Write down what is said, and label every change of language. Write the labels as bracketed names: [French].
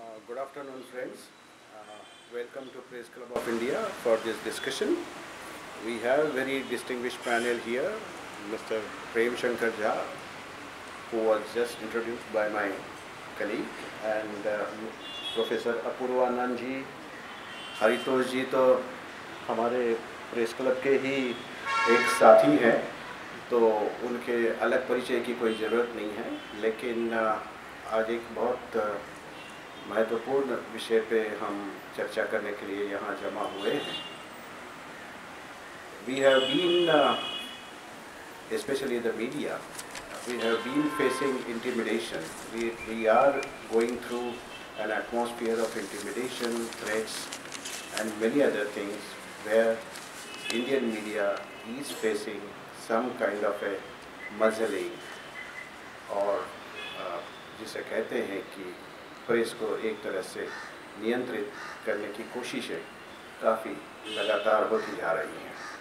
[English] Good afternoon, friends. Welcome to Press Club of India for this discussion. We have a very distinguished panel here, Mr. Prem Shankar Jha, who was just introduced by my colleague, and Professor Apurvanand ji, [Hindi] Haritosh जी तो हमारे press club के ही एक साथी हैं, तो उनके अलग परिचय की कोई ज़रूरत नहीं है। लेकिन आज एक बहुत महत्वपूर्ण विषय पे हम चर्चा करने के लिए यहाँ जमा हुए हैं। [English] We have been, especially the media, we have been facing intimidation. We are going through an atmosphere of intimidation, threats, and many other things where Indian media is facing some kind of a muzzling, [Hindi] और जिसे कहते हैं कि press को एक तरह से नियंत्रित करने की कोशिशें काफ़ी लगातार होती जा रही हैं।